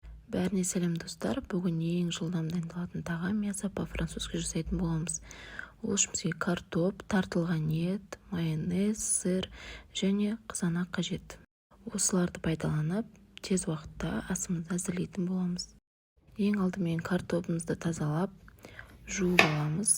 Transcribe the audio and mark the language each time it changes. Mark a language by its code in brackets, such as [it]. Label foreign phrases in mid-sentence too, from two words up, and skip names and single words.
[kk] Бәріне сәлем достар. Бүгін ең жылдам дайындалатын тағам [ru] мясо по-французски [kk] жасайтын боламыз. Ол үшін бізге картоп, тартылған ет, майонез, сыр және қызанақ қажет. Осыларды пайдаланып, тез уақытта асымызды әзірлейтін боламыз. Ең алдымен картопымызды тазалап, жуып аламыз.